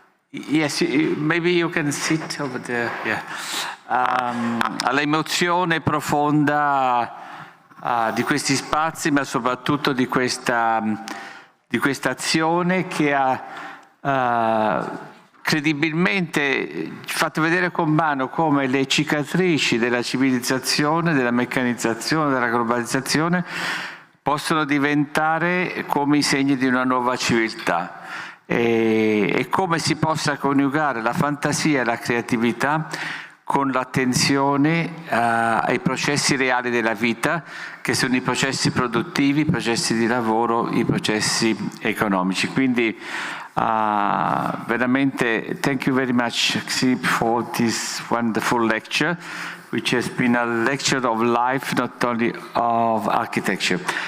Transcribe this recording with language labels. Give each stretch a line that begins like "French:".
English: Yes, maybe you can sit over there. Yeah.
Italian: All'emozione profonda di questi spazi, ma soprattutto di questa azione che ha credibilmente fatto vedere con mano come le cicatrici della civilizzazione, della meccanizzazione, della globalizzazione possono diventare come i segni di una nuova civiltà e come si possa coniugare la fantasia e la creatività con l'attenzione ai processi reali della vita, che sono i processi produttivi, i processi di lavoro, i processi economici. Quindi veramente
English: thank you very much, Xi, for this wonderful lecture, which has been a lecture of life, not only of architecture.